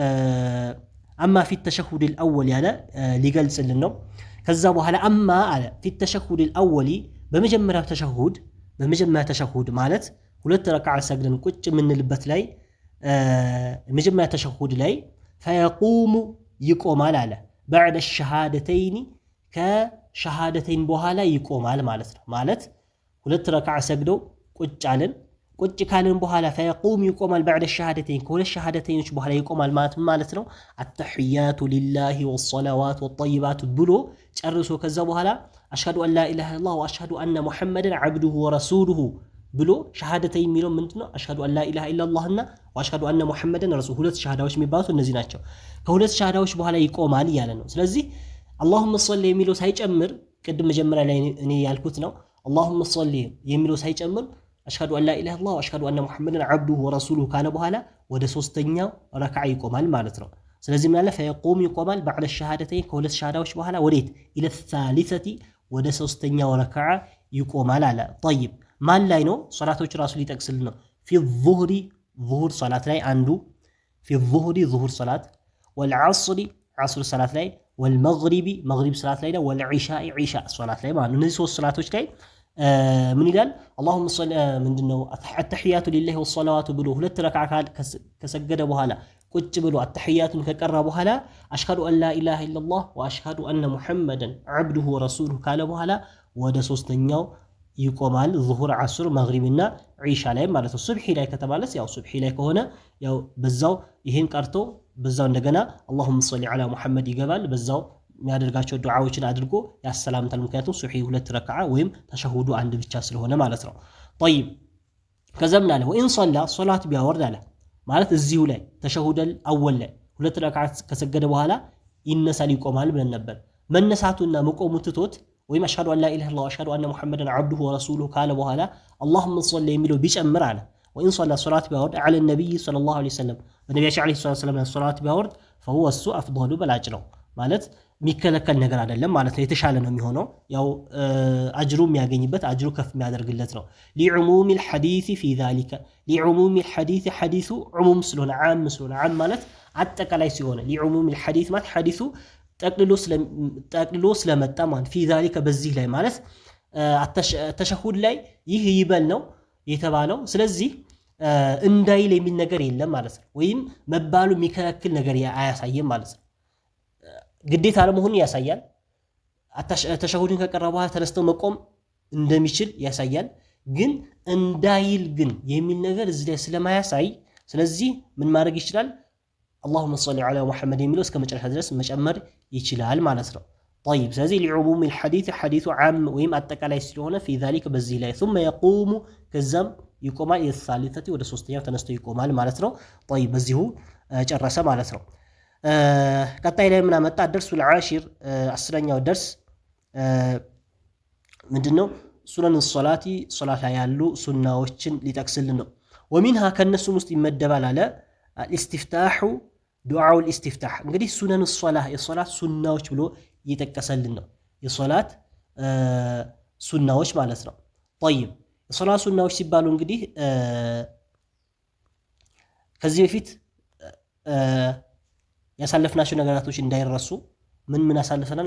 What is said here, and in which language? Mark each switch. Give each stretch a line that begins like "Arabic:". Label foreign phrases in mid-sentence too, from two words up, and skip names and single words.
Arabic: أما في التشهد الأول
Amharic: ያለ ሊገልጽልን ነው። ከዛ በኋላ
Arabic: أما قال في التشهد الأول
Amharic: በመጀመሪያው ተሸሁድ ማለት ሁለት ረክዓ ሰግደን ቁጭ የምንልበት ላይ መጀመሪያ ተሸሁድ ላይ ፈየቁሙ ይቆማል አለ
Arabic: بعد الشهادتين
Amharic: ከሸሃደተይን በኋላ ይቆማል ማለት ነው። ማለት ሁለት ረክዓ ሰግደው ቁጭ አለን። ቁጭ ካለን በኋላ ፈየቁም ይቆማል
Arabic: بعد الشهادتين
Amharic: ከሁለት ሸሃደተይኖች በኋላ ይቆማል ማለት ነው።
Arabic: التحيات لله والصلوات والطيبات
Amharic: ብሎ ጨርሶ ከዛ በኋላ
Arabic: أشهد أن لا إله إلا الله وأشهد أن محمدا عبده ورسوله
Amharic: ብሎ ሸሃደተይን የሚለው ምንድነው?
Arabic: أشهد أن لا إله إلا الله وأشهد أن محمدا رسوله
Amharic: ሁለት ሸሃዳዎች የሚባሉት እነዚህ ናቸው። ከሁለት ሸሃዳዎች በኋላ ይቆማል እያለ ነው። ስለዚህ
Arabic: اللهم صل
Amharic: የሚለው ሳይጨምር ቅድም መጀመሪያ ላይ እኔ ያልኩት ነው።
Arabic: اللهم صل
Amharic: የሚለው ሳይጨምር
Arabic: أشهد أن لا إله إلا الله وأشهد أن محمدا عبده ورسوله
Amharic: ካለ በኋላ ወደ ሶስተኛው ረክዓ ይቆማል ማለት ነው። ስለዚህ ምን አለ? ፈየቁም ይቆማል
Arabic: بعد الشهادتين
Amharic: ከሁለት ሸሃዳዎች በኋላ ወዴት?
Arabic: إلى الثالثة
Amharic: ወደ ሶስተኛው ረክዓ ይቆማል አለ። طيب ማን ላይ ነው? ሶላቶች ራሱ ሊጠቅስልን ነው።
Arabic: في الظهر
Amharic: ظهر ሶላት ላይ አንዱ
Arabic: في الظهر
Amharic: ظهر ሶላት والعصر عصر ሶላት ላይ والمغرب مغرب ሶላት ላይ ነው والعشاء عشاء ሶላት ላይ ማለት ነው። እነዚህ ሶስት ሶላቶች ላይ ምን ይላል?
Arabic: اللهم صل
Amharic: ምንድነው
Arabic: التحيات لله والصلوات
Amharic: ብሎ ሁለት ረክዓ ከሰገደ በኋላ ቁጭ ብሎ التحياتን ከቀራ በኋላ
Arabic: أشهد أن لا إله إلا الله وأشهد أن محمدا عبده ورسوله
Amharic: ካለ በኋላ ወደ ሶስተኛው ይቆማል። ዙሁር፣ ዓሱር፣ መግሪብና ዒሻ ላይ ማለት ነው። ሱብሒ ላይ ከተባለስ ያው ሱብሒ ላይ ከሆነ ያው በዛው ይሄን ቀርቶ በዛው እንደገና
Arabic: اللهم صل على محمد
Amharic: ይገባል። በዛው የሚያደርጋቸው ዱዓዎችን አድርጎ ያሰላምታል። ምክንያቱም ሱብሒ ሁለት ረክዓ ወይም ተሸሁዱ አንድ ብቻ ስለሆነ ማለት ነው። طيب ከዛ ምን አለ?
Arabic: وإن صلى
Amharic: ሶላት ቢያወርድ አለ ማለት እዚሁ ላይ
Arabic: التشهد الأول
Amharic: ላይ ሁለት ረክዓ ከሰገደ በኋላ ይነሳል ይቆማል ብለን ነበር። መነሳቱና መቆሙ ትቶት ወይም
Arabic: أشهد أن لا إله إلا الله وأشهد أن محمدا عبده ورسوله
Amharic: ካለ በኋላ
Arabic: اللهم صل
Amharic: የሚለው ቢጨምር አለ
Arabic: وإن صلى
Amharic: ሶላት ቢያወርድ
Arabic: على النبي صلى الله عليه وسلم
Amharic: በነቢያችን
Arabic: عليه السلام
Amharic: ሶላት ቢያወርድ فهو እሱ አፍضሉ በላጭ ነው ማለት የሚከለከል ነገር አይደለም ማለት ነው። የተሻለ ነው የሚሆነው ያው አጅሩ የሚያገኝበት አጅሩ ከፍ የሚያደርግለት ነው።
Arabic: لعموم الحديث في ذلك لعموم الحديث حديث عموم
Amharic: ስለሆነ ዓም ስለሆነ ዓም ማለት አጠቃላይ ሲሆን
Arabic: لعموم الحديث
Amharic: ማለት ሐዲሱ ጠቅልሎ ስለመጣ ማለት
Arabic: في ذلك
Amharic: በዚህ ላይ ማለት ተሸሁድ ላይ ይህ ይበል ነው የተባለው። ስለዚህ እንዳይል የሚል ነገር የለም ማለት ነው። ወይም መባሉ የሚከለክል ነገር አያሳየም ማለት ነው። ግዴታ አለመሆኑን ያሳያል። ተሸሁድን ከቀረ በኋላ ተነስተው መቆም እንደሚችል ያሳያል። ግን እንዳይል ግን የሚል ነገር እዚህ ላይ ስለማያሳይ ስለዚህ ምን ማድረግ ይችላል?
Arabic: اللهم صل على محمد
Amharic: የሚለው እስከ መጨረሻ ድረስ መጨመር ይችላል ማለት ነው። طيب ስለዚህ
Arabic: لعموم الحديث حديث عام
Amharic: ወይም አጠቃላይ ስለሆነ
Arabic: في ذلك
Amharic: በዚህ ላይ
Arabic: ثم يقوم
Amharic: ከዛም ይቆማል የሳሊተቲ ወደ ሶስተኛው ተነስቶ ይቆማል ማለት ነው። طيب በዚሁ ጨረሰ ማለት ነው። ቀጣይ ላይ ምን አመጣ?
Arabic: الدرس العاشر
Amharic: 10ኛው ደርስ ምንድነው?
Arabic: سنن الصلاة
Amharic: ሶላት ላይ ያሉ ሱናዎችን ሊጠቅስልን ነው። ወሚንሃ ከነሱም ውስጥ ይመደባል አለ ኢስቲፍታሁ ዱዓው ኢስቲፍታህ። እንግዲህ
Arabic: سنن الصلاة
Amharic: የሶላት ሱናዎች ብሎ እየጠቀሰልን ነው። የሶላት ሱናዎች ማለት ነው። طيب የሶላት ሱናዎች ሲባሉ እንግዲህ ከዚህ በፊት ያሳለፍናቸው ነገራቶች እንዳይረሱ ምን አሳልፈናል?